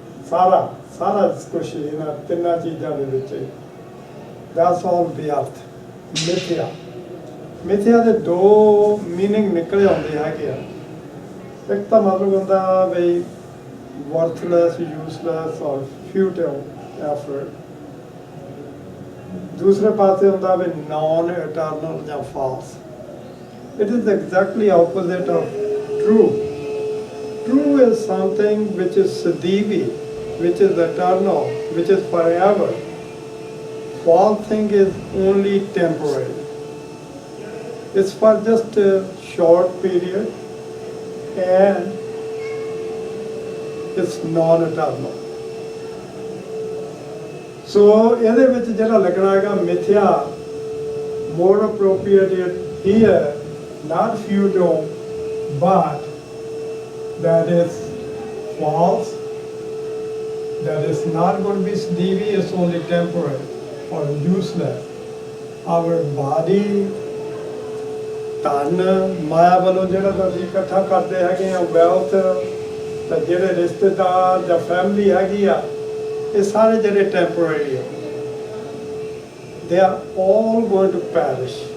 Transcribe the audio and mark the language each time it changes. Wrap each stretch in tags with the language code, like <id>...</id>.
<pa>ਸਾਰਾ ਕੁਛ ਇਹਨਾਂ ਤਿੰਨਾਂ ਚੀਜ਼ਾਂ ਦੇ ਵਿੱਚ</pa> <en>that's all</en> <pa>ਵਿਅਰਥ ਮਿਥਿਆ ਮਿਥਿਆ ਦੇ ਦੋ ਮੀਨਿੰਗ ਨਿਕਲੇ ਆਉਂਦੇ ਹੈਗੇ ਆ ਇੱਕ ਤਾਂ ਮਤਲਬ ਹੁੰਦਾ ਬਈ</pa> <en>worthless, useless or futile effort.</en> <hi>दूसरे पासे होता है</hi> <en>non eternal</en> <hi>या false.</hi> <en>It is exactly opposite of true. True is something which is sadivi, which is eternal, which is forever. False thing is only temporary. It's for just a short period and it's non-eternal. So</en> <pa>ਇਹਦੇ ਵਿੱਚ ਜਿਹੜਾ ਲੱਗਣਾ ਹੈਗਾ ਮਿਥਿਆ</pa> <en>more appropriate here, not futile, but that is false, that is not going to be sadivi, it's only temporary or useless. Our body,</en> <pa>ਧਨ ਮਾਇਆ ਵੱਲੋਂ ਜਿਹੜਾ ਅਸੀਂ ਇਕੱਠਾ ਕਰਦੇ ਹੈਗੇ ਆ wealth, ਤਾਂ ਜਿਹੜੇ ਰਿਸ਼ਤੇਦਾਰ ਜਾਂ ਫੈਮਿਲੀ ਹੈਗੀ ਆ ਇਹ ਸਾਰੇ ਜਿਹੜੇ ਟੈਂਪਰੇਰੀ ਆ</pa> <en>they are all going to perish.</en>